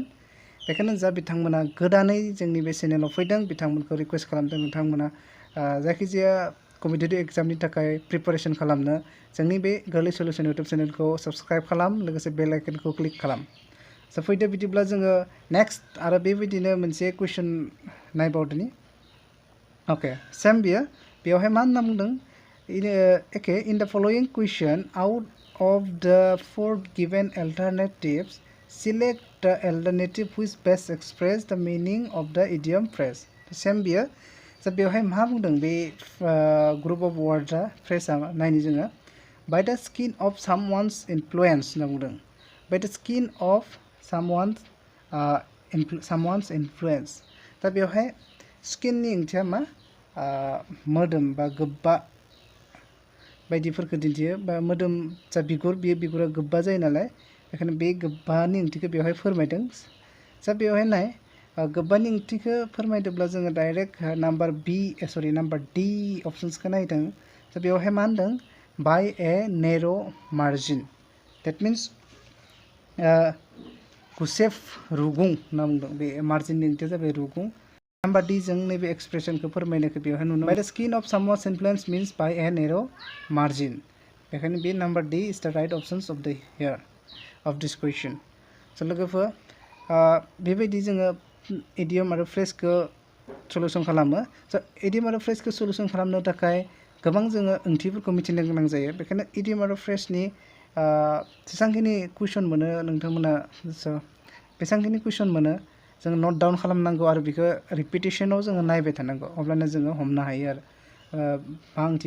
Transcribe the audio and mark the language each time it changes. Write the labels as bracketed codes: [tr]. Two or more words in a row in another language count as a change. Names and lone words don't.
[brx] बेखायनो जा बिथांमोना गोदानै जोंनि बे चेनेलाव फैदों बिथांमोनखौ रिक्वेस्ट खालामदों नोंथांमोना जायखिजाया कम्पिटिटिभ एग्जामनि थाखाय प्रिपारेसन खालामनो जोंनि बे गोरलै सल्युसन इउटुब चेनेलखौ साबस्क्राइब खालाम लोगोसे [en] bell icon [brx] क्लिक खालाम स' फैदो बिदिब्ला जोङो नेक्स्ट आरो बेबायदिनो मोनसे कुइसन नायबावदोनि [en] अके सेम बेयावहाय मा होनना बुंदों एके in the following question out of the 4 given alternatives select the alternative which best express the meaning of the idiom phrase same बियो स' बेवहाय मा बुंदों बे group of words phrase नायनि जोङो by the skin of someone's influence होनना बुंदों by the skin of someone's influence [brx] दा बेवहाय स्किननि ओंथिया मा मोदोम बा गोब्बा बायदिफोरखौ दिन्थियो बा मोदोम जा बिगुर बे बिगुरा गोब्बा जायो नालाय बेखायनो बे गोब्बानि ओंथिखौ बेवहाय फोरमायदों सा बेवहाय नाय गोब्बानि ओंथिखौ फोरमायदोंब्ला जोङो डाइरेक्ट नाम्बार डी अप्शन्सखौ नायदों स' बेवहाय मा होनदों [en] by a narrow margin that means [brx] गुसेब रुगुं होनना बुंदों बे मार्जिननि ओंथिया जाबाय रुगुं नाम्बार डी जों नैबे एक्सप्रेसनखौ फोरमायनायखौ बेवहाय नुनो [en] by the skin of someone's influence means by a narrow margin [brx] बेखायनो बे [en] number D is the right options of the here of this question [brx] स' लोगोफोर बेबायदि जोङो इडियम आरो फ्रेजखौ सल्युसन खालामो स' इडियम आरो फ्रेजखौ सल्युसन खालामनो थाखाय गोबां जोङो ओंथिफोरखौ मिथिनो गोनां जायो बेखायनो इडियम आरो फ्रेजनि जेसेबांखिनि कुइसन मोनो नोंथांमोना बेसेबांखिनि कुइसन मोनो जोङो [en] note down [brx] खालामनांगौ आरो बेखौ रिपिटेसनाव जोङो नायबाय थानांगौ अब्लानो जोङो हमनो हायो आरो मा ओंथि